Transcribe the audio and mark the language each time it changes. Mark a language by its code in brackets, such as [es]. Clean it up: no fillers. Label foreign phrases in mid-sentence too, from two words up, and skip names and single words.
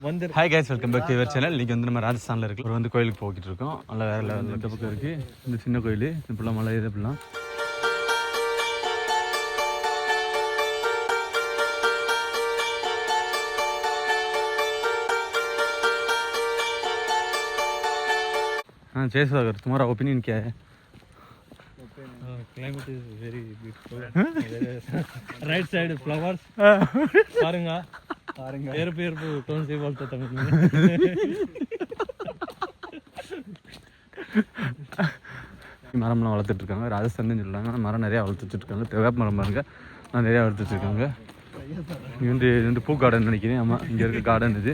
[en] Hi guys, welcome back to your channel. [ta] இன்றைக்கி வந்து நம்ம ராஜஸ்தானில் இருக்கு ஒரு வந்து கோயிலுக்கு போய்கிட்டு இருக்கோம். நல்லா வேறு லெவலில் இந்த பக்கம் இருக்குது. இந்த சின்ன கோயில் இப்படிலாம் மலை இது இப்படிலாம் [hi] जय सागर, तुम्हारा ओपिनियन क्या है? [en] Climate is very beautiful. Right side flowers. பாருங்க ஏறுப்பு டோன் சி बोलता தமிழ். [ta] மரம்லாம் வளர்த்துட்டு இருக்காங்க. ராஜஸ்தான் சொல்லுவாங்க. மரம் நிறையா வளர்த்து வச்சுருக்காங்க. வேப்ப மரம் பாருங்க, நிறையா வளர்த்து வச்சுருக்காங்க. இது வந்து பூ கார்டன் நினைக்கிறேன். ஆமாம், இங்கே இருக்க கார்டன் இது.